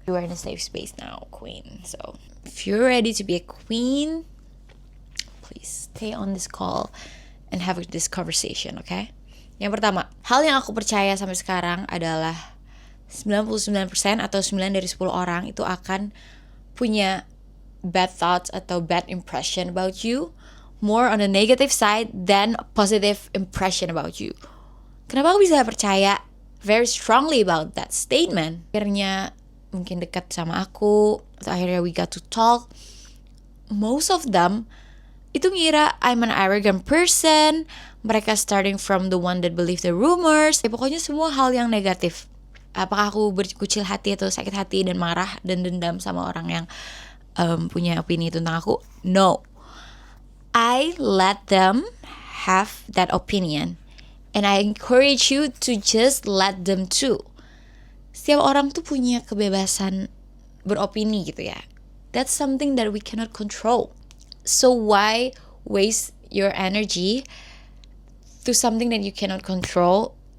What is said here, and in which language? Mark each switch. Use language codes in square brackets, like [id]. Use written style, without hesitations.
[en] You are in a safe space now, Queen. So if you're ready to be a queen, please stay on this call and have this conversation, okay? [id] Yang pertama, hal yang aku percaya sampai sekarang adalah 99% atau 9 dari 10 orang itu akan punya [en] bad thoughts [id] atau [en] bad impression about you, more on the negative side than positive impression about you. [id] Kenapa aku bisa percaya [en] very strongly about that statement? [id] Akhirnya mungkin dekat sama aku, atau akhirnya [en] we got to talk. Most of them [id] itu ngira [en] I'm an arrogant person. [id] Mereka [en] starting from the one that believe the rumors. [id] Pokoknya semua hal yang negatif. Apakah aku berkucil hati atau sakit hati dan marah dan dendam sama orang yang punya opini tentang aku? [en] No. I let them have that opinion. And I encourage you to just let them too. [id] Setiap orang tuh punya kebebasan beropini gitu ya. [en] That's something that we cannot control. So why waste your energy to something that you cannot control?